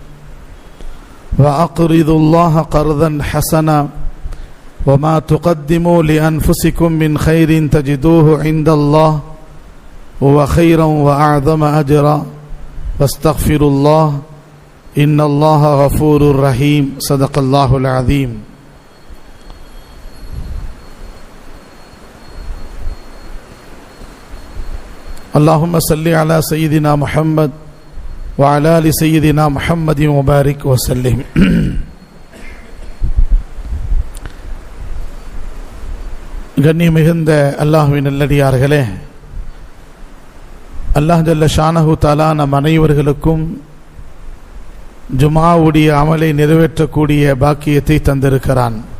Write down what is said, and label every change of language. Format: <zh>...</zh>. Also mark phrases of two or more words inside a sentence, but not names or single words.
<ar>وأقرضوا الله قرضا حسنا وما تقدموا لأنفسكم من خير تجدوه عند الله هو خيرا وأعظم أجرا واستغفروا الله إن الله غفور رحيم. صدق الله العظيم. اللهم صل على سيدنا محمد وعلى آل سيدنا محمد وبارك وسلم.</ar> <ta>கண்ணியமிகுந்த அல்லாஹ்வின் நல்லடியார்களே,</ta> <ar>الله جل شأنه تعالى</ar> <ta>நம் அனைவர்களுக்கும் ஜுமாவுடைய அமலை நிறைவேற்றக்கூடிய பாக்கியத்தை தந்திருக்கிறான்.</ta>